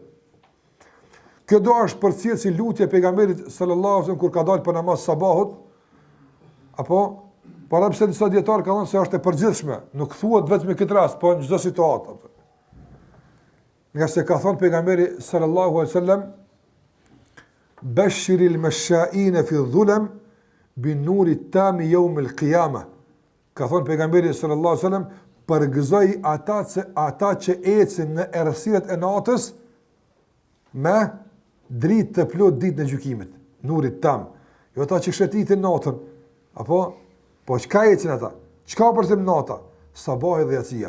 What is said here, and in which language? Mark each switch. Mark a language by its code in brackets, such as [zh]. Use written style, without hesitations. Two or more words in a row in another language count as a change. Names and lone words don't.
[sq] Kjo do është përcjell si lutje e pejgamberit [ar] صلى الله عليه وسلم [sq] kur ka dalë për namaz sabahut, apo para pse disa dietar kanë thënë se është e përgjithshme, nuk thuhet vetëm në këtë rast, po në çdo situatë. Nga se ka thënë pejgamberi [ar] صلى الله عليه وسلم, بشر المشائين في الظلم بالنور التام يوم القيامة. [sq] Ka thënë pejgamberi [ar] صلى الله عليه وسلم, [sq] përgëzoj ata që ecin në errësirët e natës me dritë të plot ditë në gjykimit, nurit tam. Jo ata që shëtitin natën, apo po çka ecin ata? Çka përzim nata? Sabahi dhe yatsia.